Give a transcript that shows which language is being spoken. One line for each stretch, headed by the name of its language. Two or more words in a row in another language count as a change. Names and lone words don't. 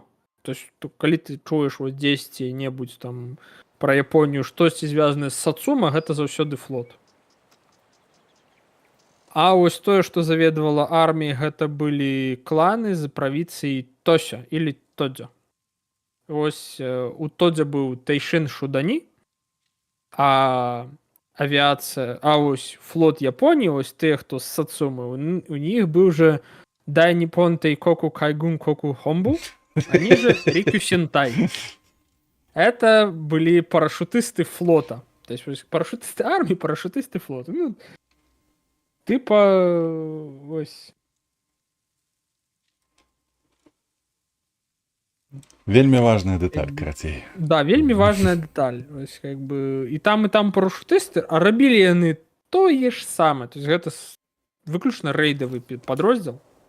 Russian: То есть,
Belarusian: калі ты чуеш вось дзесьці-небудзь там пра Японію, штосьці звязанае з Сацума, гэта заўсёды флот. А вось тое, што заведавала арміяй, гэта былі кланы з правінцыі Тося или Тодзя. Вось у Тодзя быў Тэйшин Шудані,
Ukrainian: а авіація, а ось флот Японії, ось тих, хто з Сацуми, у них був же Дай Ніппон Тейкоку Кайгун Коку Хомбу,
Russian: они же
Ukrainian: Рикю Сентай.
Russian: Это были парашютисты флота. То есть парашютисты
Ukrainian: армії, парашютисти флоту. Ну, типа, ось.
Belarusian: Вельми важная деталь, карацей. Да, вельмі важная деталь. Ось,
Russian: как бы,
Belarusian: і там парашютисти, а рабілі яны тое ж саме.
Russian: То есть
Belarusian: гэта выключна рэйдавы падроздзел.